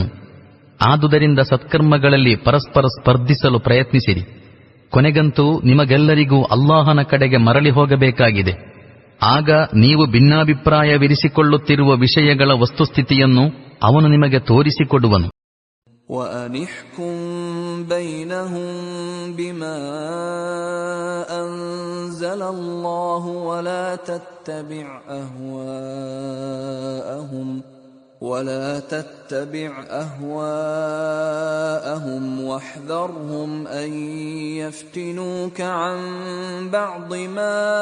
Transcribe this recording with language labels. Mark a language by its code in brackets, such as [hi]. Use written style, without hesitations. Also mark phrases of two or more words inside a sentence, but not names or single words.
[kn] ಆದುದರಿಂದ ಸತ್ಕರ್ಮಗಳಲ್ಲಿ ಪರಸ್ಪರ ಸ್ಪರ್ಧಿಸಲು ಪ್ರಯತ್ನಿಸಿರಿ. ಕೊನೆಗಂತೂ ನಿಮಗೆಲ್ಲರಿಗೂ ಅಲ್ಲಾಹನ ಕಡೆಗೆ ಮರಳಿ ಹೋಗಬೇಕಾಗಿದೆ. ಆಗ ನೀವು ಭಿನ್ನಾಭಿಪ್ರಾಯವಿರಿಸಿಕೊಳ್ಳುತ್ತಿರುವ ವಿಷಯಗಳ ವಸ್ತುಸ್ಥಿತಿಯನ್ನು ಅವನು ನಿಮಗೆ ತೋರಿಸಿಕೊಡುವನು. [ar] وَأَنِحْكُمْ بَيْنَهُمْ بِمَا أَنزَلَ اللَّهُ ولا تتبع أهواءهم واحذرهم أن يفتنوك عن بعض ما